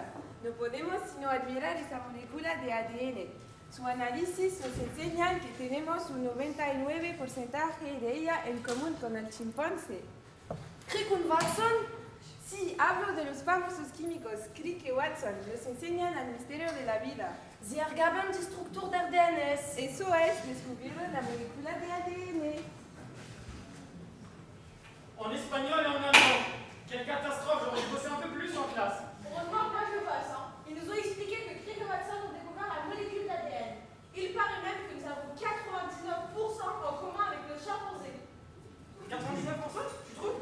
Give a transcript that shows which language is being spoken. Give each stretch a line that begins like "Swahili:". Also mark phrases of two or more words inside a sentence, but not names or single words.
Spanish: No podemos sino admirar esa molécula de ADN. Su análisis nos enseña que tenemos un 99% de ella en común con el chimpancé.
German: Crick und Watson?
Spanish: Sí, hablo de los famosos químicos Crick y Watson. Nos enseñan el misterio de la vida.
German: Sie ergaben die Struktur der DNS.
Spanish: Eso es, descubrieron la molécula de ADN.
French: En espagnol et en allemand. Quelle catastrophe, j'aurais dû bosser un peu plus en classe. Heureusement que moi je bosse, hein. Ils nous ont expliqué que Crick et Watson ont découvert la molécule d'ADN. Il paraît même que nous avons 99% en commun avec le chimpanzé. 99%? Tu trouves?